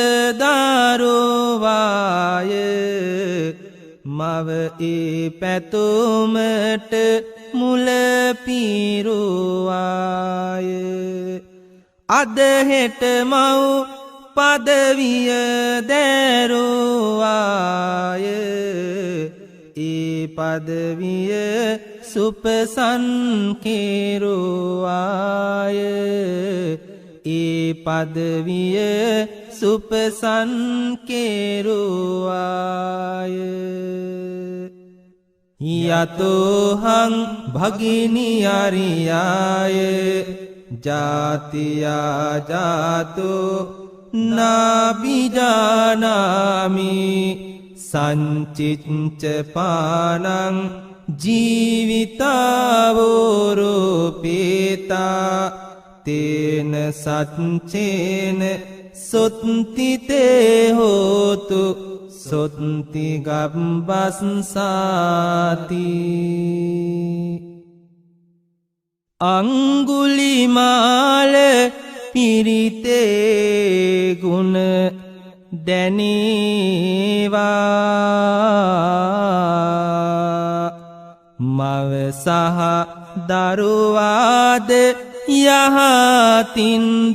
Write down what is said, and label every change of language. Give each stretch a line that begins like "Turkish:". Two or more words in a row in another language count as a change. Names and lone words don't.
Sinhala: දාරෝවාය මව ඒ පැතුමට මුල පිරුවාය අද හෙට මව් පදවිය දැරුවාය ඒ පදවිය සුපසන් කෙරුවාය ඒ පදවිය සුපසන්
Pali: කෙරුවාය යතෝහං භගිනි අරියාය ජාතියා ජාතෝ නාබිජානාමි සංචිච්ච පානං ජීවිතාවෝරෝපේතා තේන සච්චේන සොත්තිතේ හෝතු සොත්ති
Sinhala: ගබ්බස්සාති අංගුලිමාල පිරිතේ ගුණ දැනේවා මව සහ දරුවාද යහතින්